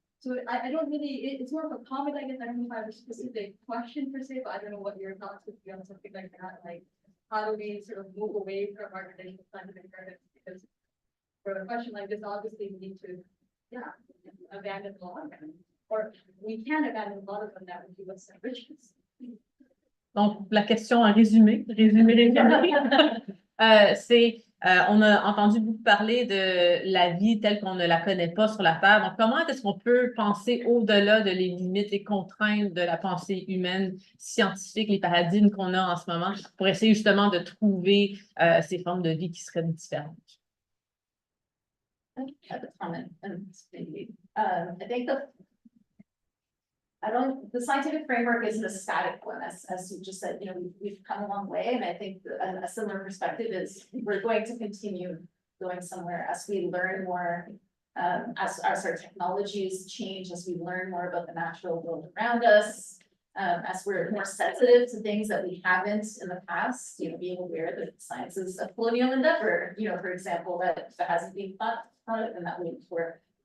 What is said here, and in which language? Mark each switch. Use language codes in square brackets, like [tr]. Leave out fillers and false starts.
[en] So I don't really, it's more of a comment, I guess. I don't know if I have a specific question per se, but I don't know what your thoughts would be on something like that. Like, how do we sort of move away from our traditional scientific methods? Because for a question like this, obviously we need to, abandon a lot of them, or we can abandon a lot of them that would give us enrichments. [fr] Donc, la question en résumé, c'est, on a entendu beaucoup parler de la vie telle qu'on ne la connaît pas sur la Terre. Donc, comment est-ce qu'on peut penser au-delà de les limites et contraintes de la pensée humaine, scientifique, les paradigmes qu'on a en ce moment, pour essayer justement de trouver ces formes de vie qui seraient différentes? [en] At the comment, and maybe, I think the scientific framework isn't a static one, as you just said, you know, we've come a long way, and I think a similar perspective is we're going to continue going somewhere as we learn more, as our technologies change, as we learn more about the natural world around us, as we're more sensitive to things that we haven't in the past, you know, being aware that science is a colonial endeavor, you know, for example, that hasn't been thought of in that way before.